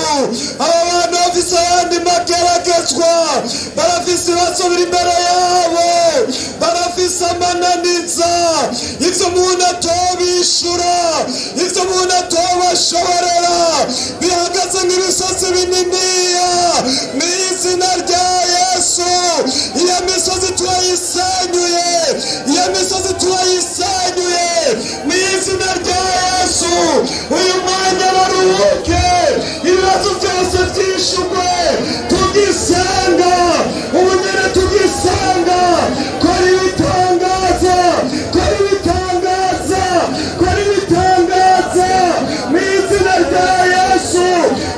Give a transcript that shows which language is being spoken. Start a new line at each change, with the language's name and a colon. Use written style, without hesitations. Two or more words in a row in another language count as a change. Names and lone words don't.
Rundi: Aba bantu bafise ayandi mageragezwa, barafise ibibazo biri imbere yabo, barafise amananiza, ivyo umuntu atobishura, ivyo umuntu atobashoborera, bihagaze nk'ibisozi bininiya. Mu izina rya Yesu, iyo misozi turayisenyuye, iyo misozi turayisenyuye, mu izina rya Yesu. Uyu mwanya baruhuke, ibibazo byose byishurwe, tugisenga ubugene, tugisenga. Kora ibitangaza, kora ibitangaza, kora ibitangaza mu izina rya Yesu.